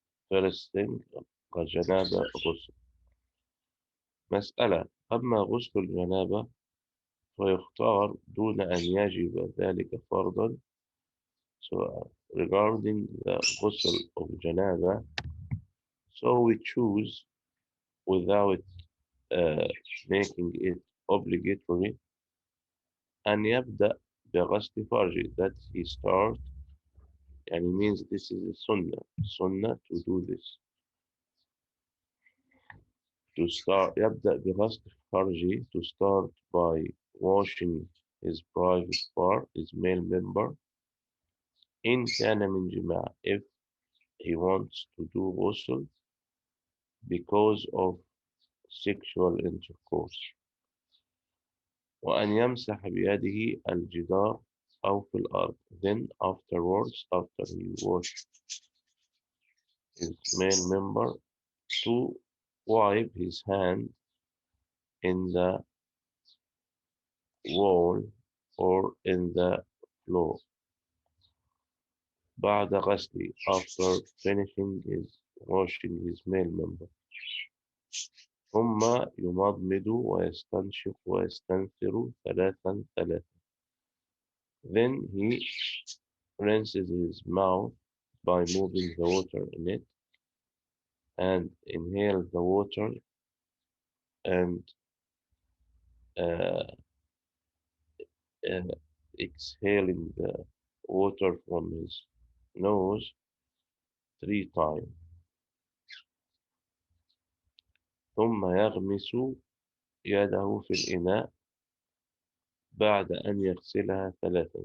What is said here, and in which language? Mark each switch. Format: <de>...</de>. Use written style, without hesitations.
<en>First thing</en> <ar>الجنابة غسل. مسألة أما غسل الجنابة فيختار دون أن يجب ذلك فرضا.</ar> <en>So regarding the ghusl of janaba, so we choose without making it obligatory</en> <ar>أن يبدأ بغسل فرجه,</ar> <en>that he start,</en> <ar>يعني</ar> <en>means this is a sunnah to do this, to start</en> <ar>يبدأ بغسل فرجه,</ar> <en>to start by washing his private part, his male member,</en> <ar>إن كان من جماع,</ar> <en>if he wants to do ghusl because of sexual intercourse.</en> <ar>وأن يمسح بيده الجدار أو في الأرض.</ar> <en>Then afterwards, after he washed his male member, to wipe his hand in the wall or in the floor.</en> <ar>بعد غسله,</ar> <en>after finishing his washing his male member.</en> <ar>ثم يمضمض ويستنشق ويستنثر ثلاثا.</ar> <en>Then he rinses his mouth by moving the water in it and inhale the water and uh, exhaling the water from his nose 3 times.</en> <ar>ثم يغمس يده في الإناء بعد أن يغسلها 3.</ar>